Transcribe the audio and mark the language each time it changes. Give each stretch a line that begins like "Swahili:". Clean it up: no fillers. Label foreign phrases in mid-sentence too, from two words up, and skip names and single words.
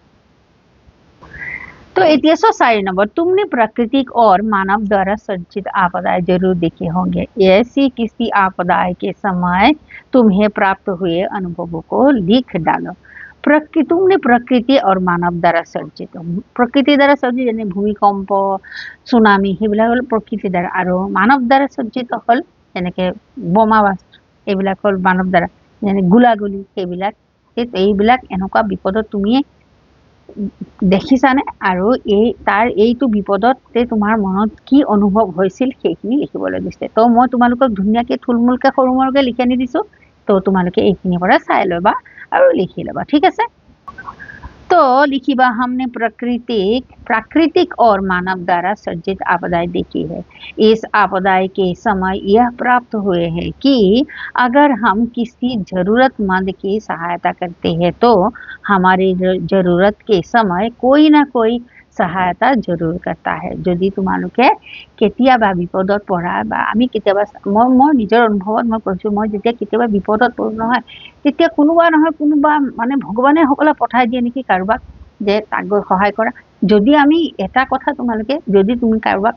Hindi: तो इतिहास 4 नंबर तुमने प्राकृतिक और मानव द्वारा संचित आपदाएं जरूर देखे होंगे ऐसी किसी आपदाएं के समय तुम्हें प्राप्त हुए अनुभवों को लिख डालो तुमने प्रकृति और मानव द्वारा सर्जित प्रकृति द्वारा सर्जित
Assamese: যেনে ভূমিকম্প সুনামি সেইবিলাক হল প্ৰকৃতি দ্বাৰা আৰু মানৱ দ্বাৰা सर्जित হল যেনেকে বোমা ব্লাষ্ট এইবিলাক হল মানৱ দ্বাৰা যেনে গুলাগুলি এইবিলাক এনেকুৱা বিপদত তুমি দেখিছানে আৰু এইটো বিপদতে তোমাৰ মনত কি অনুভৱ হৈছিল সেইখিনি লিখিবলৈ দিছে তো মই তোমালোকক ধুনীয়াকৈ থুলমুলকৈ সৰুমৰকে লিখি আনি দিছো তো তোমালোকে এইখিনিৰ পৰা চাই ল'বা
Hindi: और लिखी लेबा ठीक है तो लिखिबा हमने प्राकृतिक और मानव द्वारा सर्जित आपदाएं देखी है इस आपदाएं के समय यह प्राप्त हुए हैं कि अगर हम किसी जरूरतमंद की सहायता करते हैं तो हमारी जरूरत के समय कोई ना कोई सहायता जरूर करता है
Assamese: যদি তোমালোকে কেতিয়াবা বিপদত পৰা বা আমি কেতিয়াবা মই নিজৰ অনুভৱত মই কৈছো মই যেতিয়া কেতিয়াবা বিপদত পৰো নহয় তেতিয়া কোনোবা নহয় কোনোবা মানে ভগৱানে সকলো পঠাই দিয়ে নেকি কাৰোবাক যে তাক গৈ সহায় কৰা যদি আমি এটা কথা তোমালোকে যদি তুমি কাৰোবাক